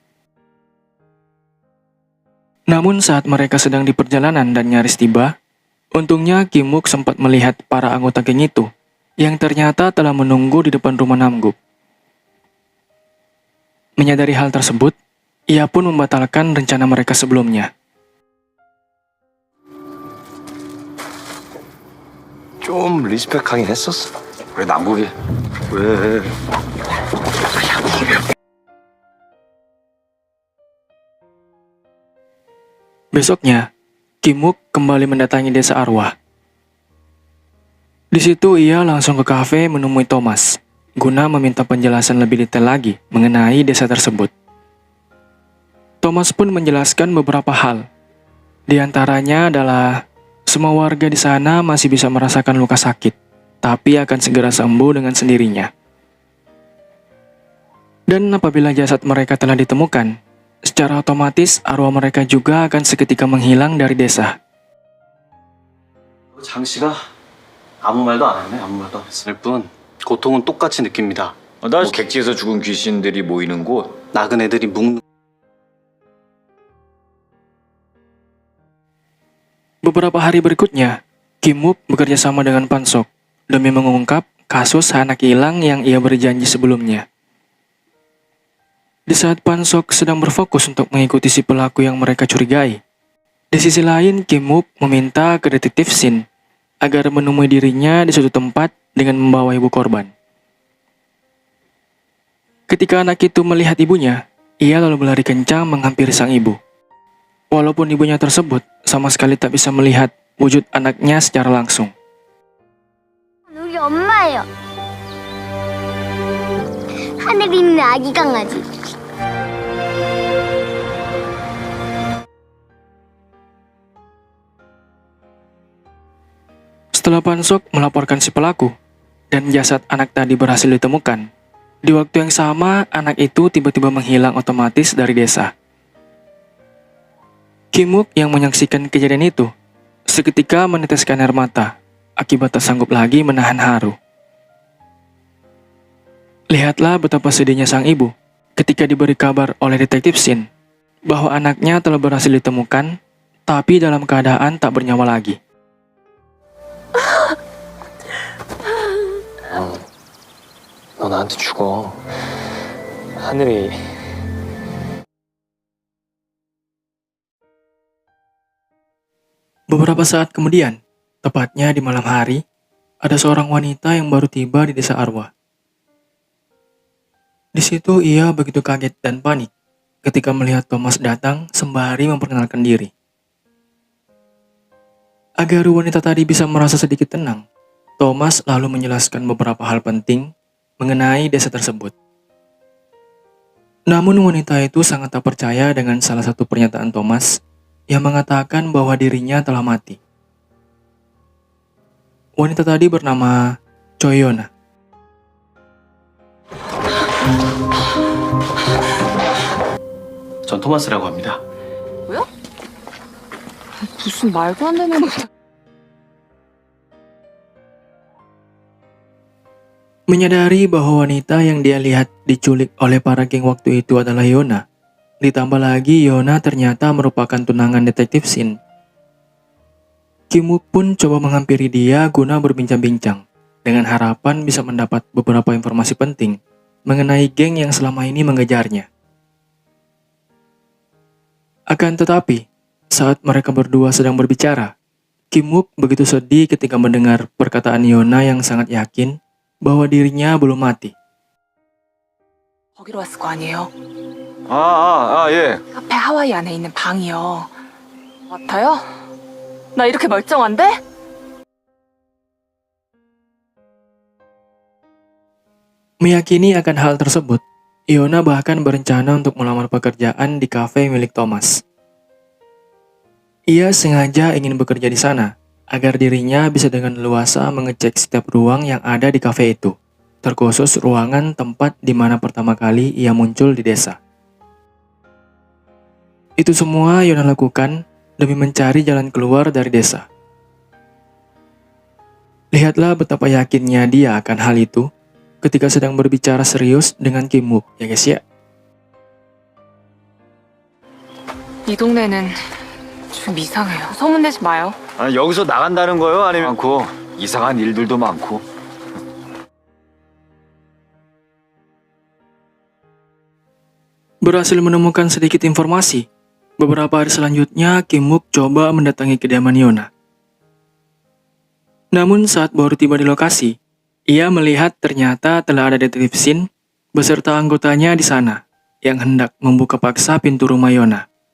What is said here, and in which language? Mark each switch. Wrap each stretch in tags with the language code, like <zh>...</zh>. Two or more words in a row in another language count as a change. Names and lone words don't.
<id>Namun saat mereka sedang di perjalanan dan nyaris tiba, untungnya Kim Wook sempat melihat para anggota geng itu yang ternyata telah menunggu di depan rumah Namguk. Menyadari hal tersebut, ia pun membatalkan rencana mereka sebelumnya.</id> <ko>좀 리스펙하긴 했었어. 왜 남국이? 왜?</ko> <id>Besoknya, Kim Wook kembali mendatangi desa arwah. Di situ ia langsung ke kafe menemui Thomas, guna meminta penjelasan lebih detail lagi mengenai desa tersebut. Thomas pun menjelaskan beberapa hal. Di antaranya adalah semua warga di sana masih bisa merasakan luka sakit, tapi akan segera sembuh dengan sendirinya. Dan apabila jasad mereka telah ditemukan, secara otomatis arwah mereka juga akan seketika menghilang dari desa.</id> <ko>장 씨가 아무 말도 안 했네. 아무 말도 안 했을 뿐 고통은 똑같이 느낍니다. 뭐 객지에서 죽은 귀신들이 모이는 곳. 나그네들이 묵는</ko> <id>Beberapa hari berikutnya, Kim Wook bekerja sama dengan Pansok demi mengungkap kasus anak hilang yang ia berjanji sebelumnya. Di saat Pansok sedang berfokus untuk mengikuti si pelaku yang mereka curigai, di sisi lain Kim Wook meminta ke detektif Shin agar menemui dirinya di suatu tempat dengan membawa ibu korban. Ketika anak itu melihat ibunya, ia lalu berlari kencang menghampiri sang ibu. Walaupun ibunya tersebut sama sekali tak bisa melihat wujud anaknya secara langsung.</id> <ko>우리 엄마예요. 하늘에 있는 아기 강아지.</ko> <id>Setelah Pansok melaporkan si pelaku dan jasad anak tadi berhasil ditemukan, di waktu yang sama anak itu tiba-tiba menghilang otomatis dari desa. Kim Wook yang menyaksikan kejadian itu seketika meneteskan air mata akibat tak sanggup lagi menahan haru. Lihatlah betapa sedihnya sang ibu ketika diberi kabar oleh detektif Shin bahwa anaknya telah berhasil ditemukan, tapi dalam keadaan tak bernyawa lagi.</id> <ko>너 나한테 죽어. 하늘이</ko> <id>Beberapa saat kemudian, tepatnya di malam hari, ada seorang wanita yang baru tiba di desa Arwah. Di situ ia begitu kaget dan panik ketika melihat Thomas datang sembari memperkenalkan diri. Agar wanita tadi bisa merasa sedikit tenang, Thomas lalu menjelaskan beberapa hal penting mengenai desa tersebut. Namun wanita itu sangat tak percaya dengan salah satu pernyataan Thomas yang mengatakan bahwa dirinya telah mati. Wanita tadi bernama Choi Yona.</id> <ko>전 토마스라고 합니다. 무슨 말도 안 되는</ko> <id>Menyadari bahwa wanita yang dia lihat diculik oleh para geng waktu itu adalah Yona. Ditambah lagi Yona ternyata merupakan tunangan detektif Shin. Kim Wook pun coba menghampiri dia guna berbincang-bincang dengan harapan bisa mendapat beberapa informasi penting mengenai geng yang selama ini mengejarnya. Akan tetapi, saat mereka berdua sedang berbicara, Kim Wook begitu sedih ketika mendengar perkataan Yona yang sangat yakin bahwa dirinya belum mati.</id> <ko>거기로 왔을 거 아니에요? 예. 카페 하와이 안에 있는 방이요. 같아요? 나 이렇게 멀쩡한데?</ko> <id>Meyakini akan hal tersebut, Yona bahkan berencana untuk melamar pekerjaan di kafe milik Thomas. Ia sengaja ingin bekerja di sana, agar dirinya bisa dengan leluasa mengecek setiap ruang yang ada di kafe itu, terkhusus ruangan tempat di mana pertama kali ia muncul di desa. Itu semua Yona lakukan demi mencari jalan keluar dari desa. Lihatlah betapa yakinnya dia akan hal itu ketika sedang berbicara serius dengan Kim Wook, ya guys ya.</id> <ko>이 동네는 좀 이상해요. 소문내지 마요. 아니, 여기서 나간다는 거요? 아니면 많고 이상한 일들도 많고.</ko> <id>Berhasil menemukan sedikit informasi, beberapa hari selanjutnya Kim Wook coba mendatangi kediaman Yona. Namun saat baru tiba di lokasi, ia melihat ternyata telah ada detektif Shin beserta anggotanya di sana yang hendak membuka paksa pintu rumah Yona.</id>